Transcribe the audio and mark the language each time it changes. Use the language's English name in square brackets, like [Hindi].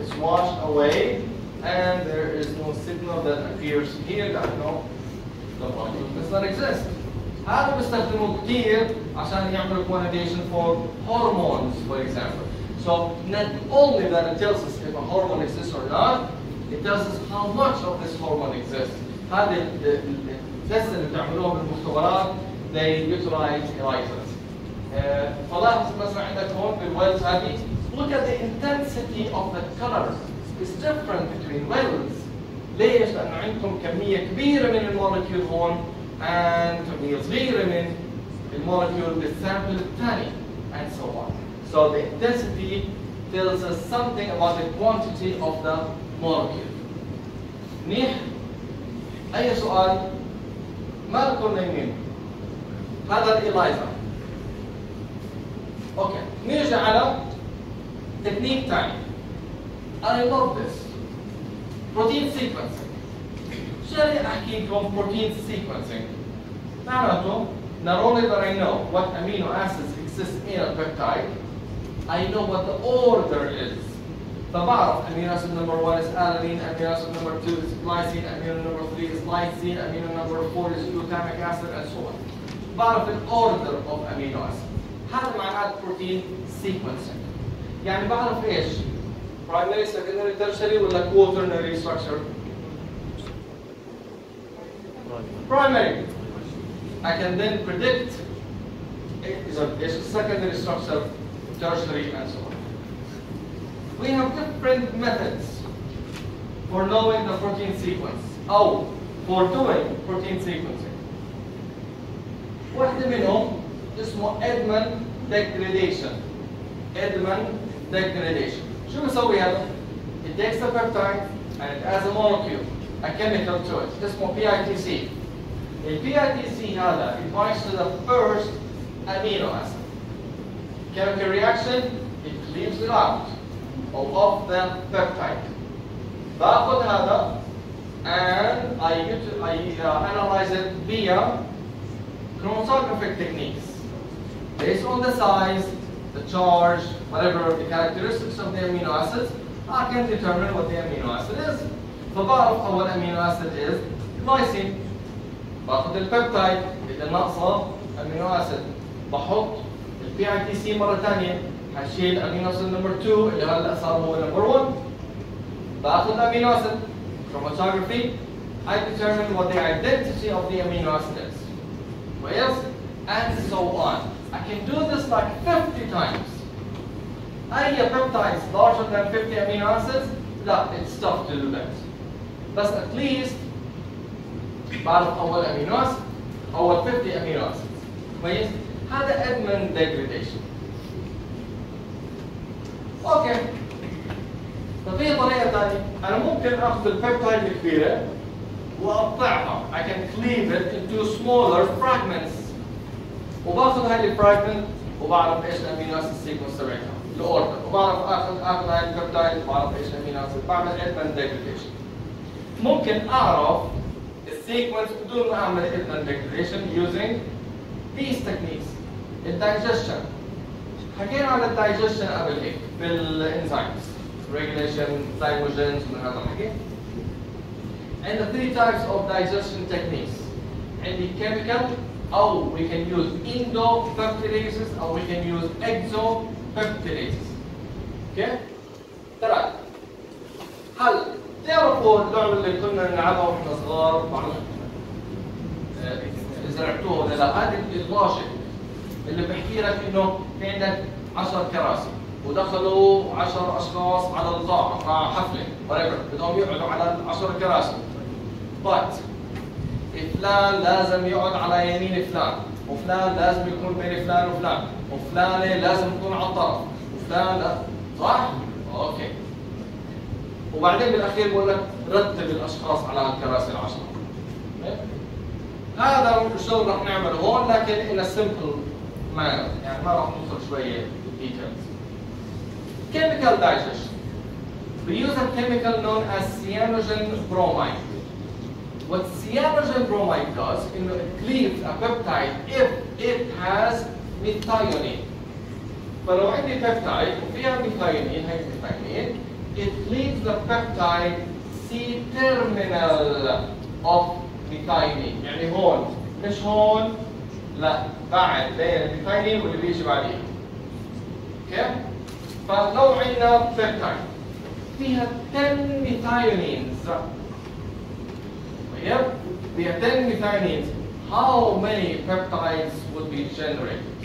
[English] It's washed away, and there is no signal that appears here that no, the molecule does not exist. [Arabic] هذا بيستخدموه كثير عشان يعملوا [English] quantization for hormones, for example. So not only that it tells us if a hormone exists or not, it tells us how much of this hormone exists. [Arabic] هذه التست اللي بتعملوها بالمختبرات [English] they utilize ELISAs. [Arabic] فلاحظ مثلا عندك هون بالويلز هذه [English] look at the intensity of the colors. It's different between wells. [Arabic] ليش؟ لأنه عندكم كمية كبيرة من المولكيول هون and كمية صغيرة من المولكيول بالسامبل الثاني and so on. [English] So the intensity tells us something about the quantity of the molecule. [Arabic] منيح؟ أي سؤال؟ ما لكم نايمين. هذا الإلايزا. أوكي، نيجي على تكنيك ثاني. [English] I love this. Protein sequencing. [Arabic] شو اللي أحكي لكم [English] protein sequencing؟ معناته not only that I know what amino acids exist in a peptide, I know what the order is. [Arabic] فبعرف [English] amino acid number 1 is alanine, amino acid number 2 is glycine, amino number 3 is lysine, amino number 4 is glutamic acid, and so on. بعرف order of amino acid. [Arabic] هذا معناته [English] protein sequencing. [Arabic] يعني بعرف ايش؟ [English] primary, secondary, tertiary ولا quaternary structure? Primary. I can then predict is secondary structure, tertiary, and so on. We have different methods for knowing the protein sequence. Oh, for doing protein sequencing. [Arabic] واحدة منهم اسمه Edman degradation. [English] Edman degradation. [Arabic] شو بيسوي هذا؟ [English] It takes the peptide and it adds a molecule, a chemical to it. اسمه PITC. The PITC هذا it binds to the first amino acid. Chemical reaction, it leaves it out of the peptide. [Arabic] باخذ هذا [English] and I analyze it via chromatographic techniques. Based on the size, the charge, whatever the characteristics of the amino acids, I can determine what the amino acid is. [Arabic] فبعرف أول [English] amino acid is glycine. باخذ البيبتايد إذا ناقصة amino acid. بحط PITC مرة ثانية هشيل amino acid number 2 اللي هلا صار هو number 1. باخذ amino acid chromatography. I determine what the identity of the amino acid is. [Arabic] كويس؟ [English] And so on. I can do this like 50 times. أي peptides larger than 50 amino acids? لا, it's tough to do that. But at least [Arabic] بعرف أول [English] amino acid أول 50 amino acids. [Arabic] كويس؟ هذا Edman degradation. اوكي. ففي طريقة ثانية، أنا ممكن آخذ البيبتايد الكبيرة وأقطعها. [English] I can cleave it into smaller fragments. [Arabic] وباخذ هاي الفراجمنت وبعرف ايش الامينو اسيد سيكونس تبعتها، الاوردر، وبعرف اخذ هاي البيبتايد وبعرف ايش الامينو اسيد، بعمل Edman degradation. ممكن أعرف السيكونس بدون ما أعمل Edman degradation using these techniques. الدايجيشن. حكينا عن الدايجيشن قبل هيك بالانزيمز regulation zymogens من هذا الحكي. [English] And the 3 types of digestion techniques. [Arabic] عندي [English] chemical أو we can use endopeptidases أو we can use exopeptidases. [Arabic] اوكي؟ ترى هلا تعرفوا اللعبة اللي كنا نلعبها واحنا صغار إذا لعبتوها ولا لا؟ هذه اللوجيك اللي بحكي لك انه في عندك 10 كراسي ودخلوا 10 اشخاص على القاعه مع حفله whatever بدهم يقعدوا على 10 كراسي. but فلان لازم يقعد على يمين فلان، وفلان لازم يكون بين فلان وفلان، وفلانه لازم تكون على الطرف، وفلان لا، صح؟ اوكي. وبعدين بالاخير بقول لك رتب الاشخاص على الكراسي ال10. هذا الشغل رح نعمله هون لكن [English] in a simple manner، [Arabic] يعني ما راح نوصل شويه details. [English] Chemical digestion. We use a chemical known as cyanogen bromide. What cyanogen bromide does, it cleaves a peptide if it has methionine. [Arabic] فلو عندي بيبتايد وفيها ميثايونين، هي ميثايونين، [English] it leaves the peptide C-terminal of methionine. [Arabic] يعني هون مش هون، لا بعد بين الميثايونين واللي بيجي بعديه. اوكي؟ فلو عندنا بيبتايد فيها 10 ميثايونينز، طيب فيها 10 ميثايونينز، [English] how many peptides would be generated?